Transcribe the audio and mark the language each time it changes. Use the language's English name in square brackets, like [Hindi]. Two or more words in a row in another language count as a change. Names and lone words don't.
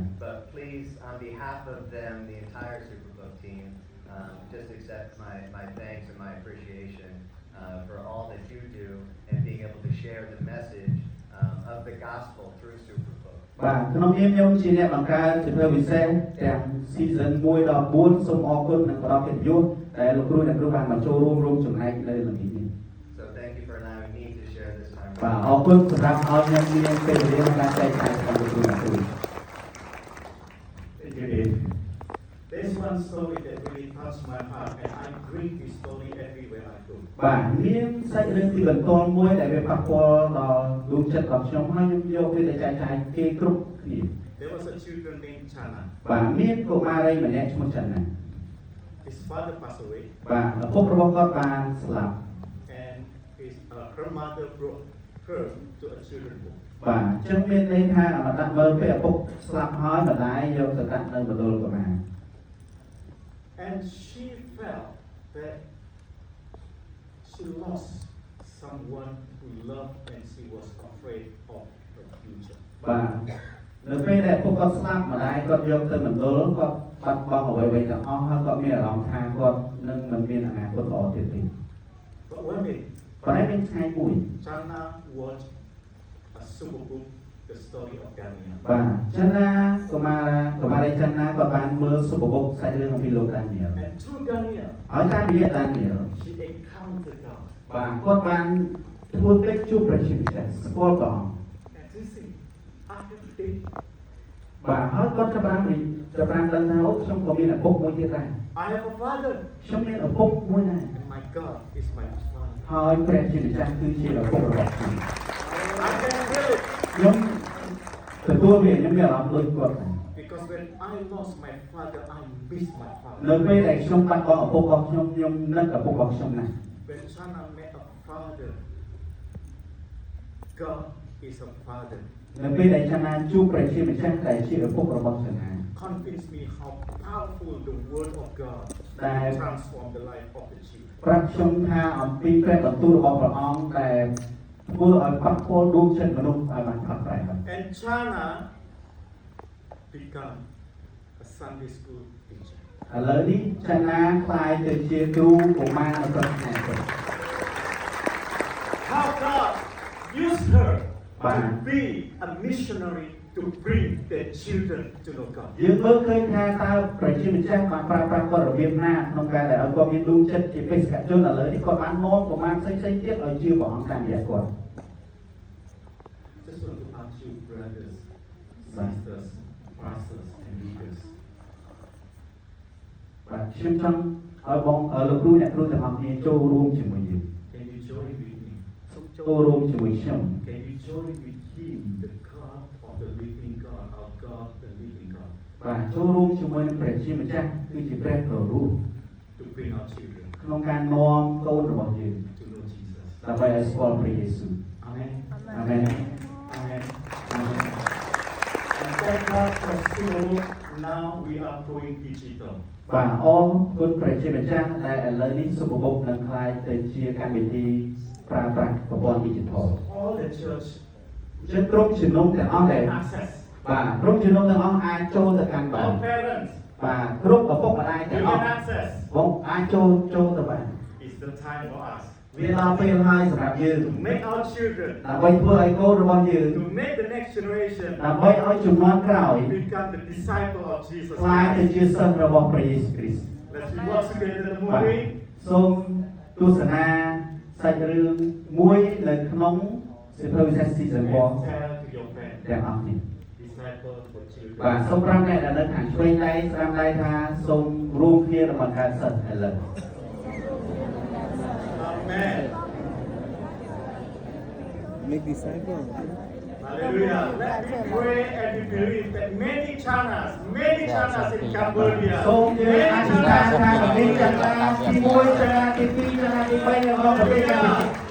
[English] But please, on behalf of them, the entire Superbook team, just accept my thanks and my appreciation for all that you do and being able to share the message of the gospel through Superbook. [Khmer] បាទក្នុងនាមខ្ញុំជាអ្នកបង្កើតជាពិសេសទាំង season 1ដល់4សូមអរគុណនិងផ្ដល់កិត្តិយសដែលលោកគ្រូអ្នកគ្រូបានមកចូលរួមចំណែកនៅលើនេះ [English] So thank you for allowing me to share this time. [Khmer] បាទអរគុណសម្រាប់ឲ្យខ្ញុំមានពេលវេលាក្នុងការចែកចាយរបស់លោកគ្រូអ្នកគ្រូ [English] Thank you, Dave. There's one story that really touched my heart, and I bring this story everywhere I go. [Khmer] បាទមានសាច់រឿងទីបន្ទាល់មួយដែលវាប៉ះពាល់ដល់ដួងចិត្តរបស់ខ្ញុំហើយខ្ញុំយកវាទៅចែកចាយគេគ្រប់គ្នា [English] There was a children named Chana. [Khmer] បាទមានកុមារីម្នាក់ឈ្មោះចិនណា [English] His father passed away, [Khmer] បាទឪពុករបស់គាត់បានស្លាប់ [English] and her mother brought her to a children book. [Khmer] បាទអញ្ចឹងមានន័យថាអមតៈមើលពេលឪពុកស្លាប់ហើយម្ដាយយកទៅដាក់នៅមណ្ឌលកុមារ [English] And she felt that she lost someone who loved and she was afraid of her future. [Khmer] បាទនៅពេលដែលឪពុកគាត់ស្លាប់ម្ដាយគាត់យកទៅមណ្ឌលគាត់បាត់បង់អ្វីៗទាំងអស់ហើយគាត់មានអារម្មណ៍ថាគាត់នឹងមិនមានអនាគតល្អទៀតទេ [English] But one day, [Khmer] ប៉ុន្តែមានថ្ងៃមួយ [English] Chana watched a super book, the story of Daniel. [Khmer] បាទចិនណាកុមារីចិនណាគាត់បានមើលសុភបុកសាច់រឿងអំពីលោកដានីយ៉ែល [English] And through Daniel, [Khmer] ហើយតាមរយៈដានីយ៉ែល [English] she encountered God. [Khmer] បាទគាត់បានធ្វើកិច្ចជួបព្រះជាម្ចាស់ស្គាល់ព្រះអង្គ [English] And she said, I have faith. [Khmer] បាទហើយគាត់ចាប់បានដឹងថាអូខ្ញុំក៏មានឪពុកមួយទៀតដែរ [English] I have a father, [Khmer] ខ្ញុំមានឪពុកមួយដែរ [English] and my God is my father. [Khmer] ហើយព្រះជាម្ចាស់គឺជាឪពុករបស់ខ្ញុំ [English] I can feel it [Khmer] ខ្ញុំទទួលវាខ្ញុំមានអារម្មណ៍ដូចគាត់ដែរ [English] because when I lost my father, I miss my [Khmer] នៅ [English] father. [Khmer] ពេលដែលខ្ញុំបាត់បង់ឪពុករបស់ខ្ញុំនឹកឪពុករបស់ខ្ញុំណាស់ [English] When Chana met a father, God is a father. [Khmer] នៅពេលដែលចំណានជួបព្រះជាម្ចាស់ដែលជាឪពុករបស់ចំណាន [English] Convince me how powerful the word of God That- transform the life of the children. [Khmer] ប្រាប់ខ្ញុំថាអំពីព្រះបន្ទូលរបស់ព្រះអង្គដែលធ្វើឲ្យប៉ះពាល់ដួងចិត្តមនុស្សឲ្យបានផុតប្រែហើយ [English] And Chana become a Sunday school teacher. [Khmer] ឥឡូវនេះចំណានខ្លាយទៅជាគ្រូកុមារនៅក្នុងផ្នែកនេះ [English] How God used her Wow. to be a missionary to bring their children to know God. [Khmer] យើងមើលឃើញថាតើព្រះជាម្ចាស់បានប្រើប្រាស់គាត់របៀបណាក្នុងការដែលឲ្យគាត់មានដួងចិត្តជាបេសកជនឥឡូវនេះគាត់បាននាំកុមារផ្សេងៗទៀតឲ្យជឿព្រះអង្គតាមរយៈគាត់ [English] Just want to ask you, brothers, sisters, pastors, and leaders. [Khmer] បាទខ្ញុំចង់ឲ្យបងលោកគ្រូអ្នកគ្រូទាំងអស់គ្នាចូលរួមជាមួយយើង [English] Can you join with me? [Khmer] សូមចូលរួមជាមួយខ្ញុំ [English] Can you join with Him, the God of the living God, our God, the living God, [Khmer] បាទចូលរួមជាមួយនឹងព្រះជាម្ចាស់គឺជាព្រះប្ររូប [English] to bring our children [Khmer] ក្នុងការនាំកូនរបស់យើង [English] to know Jesus? [Khmer] ដើម្បីឲ្យស្គាល់ព្រះយេស៊ូវ [English] Amen. [Khmer] អាមែន [English] Amen. [Khmer] អាមែន [English] And thank God for still now we are going digital. [Khmer] បាទអរគុណព្រះជាម្ចាស់ដែលឥឡូវនេះសុខបុកនឹងខ្លាយទៅជាកម្មវិធីប្រើប្រាស់ប្រព័ន្ធ digital [English] All the church [Khmer] ជាគ្រប់ជំនុំទាំងអស់ដែល [English] access. [Khmer] បាទគ្រប់ជំនុំទាំងអស់អាចចូលទៅកាន់បាន [English] All parents, [Khmer] បាទគ្រប់ឪពុកម្ដាយ [English] you [Khmer] ទាំងអស់ [English] can access. [Khmer] បងអាចចូលទៅបាន [English] It's the time for us [Khmer] វាដល់ពេលហើយសម្រាប់យើង [English] to make our children, [Khmer] ដើម្បីធ្វើឲ្យកូនរបស់យើង [English] to make the next generation [Khmer] ដើម្បីឲ្យជំនាន់ក្រោយ [English] become the disciple of Jesus [Khmer] ខ្លាយទៅ [English] Christ. [Khmer] ជាសិស្សរបស់ព្រះយេស៊ូវគ្រីស្ទ [English] Let's watch together the [Khmer] បាទ [English] movie. [Khmer] សូមទស្សនាសាច់រឿងមួយនៅក្នុងសៀវភៅវិទ្យាសាស្ត្រ season 1 [English] And tell to your friend, [Khmer] ទាំងអស់នេះ [English] disciple for children. [Khmer] បាទសូមប្រាប់អ្នកដែលនៅខាងឆ្វេងដៃស្ដាំដៃថាសូមរួមគ្នារំបង្កើតសិស្សឥឡូវ [English] Amen. Make disciples. Hallelujah. Let me pray and we believe that many channels in Cambodia, [Khmer] សូមយើងអធិដ្ឋានថាប្រទេសចន្ទាទី1ចន្ទាទី2ចន្ទាទី3នៅក្នុងប្រទេសកម្ពុជា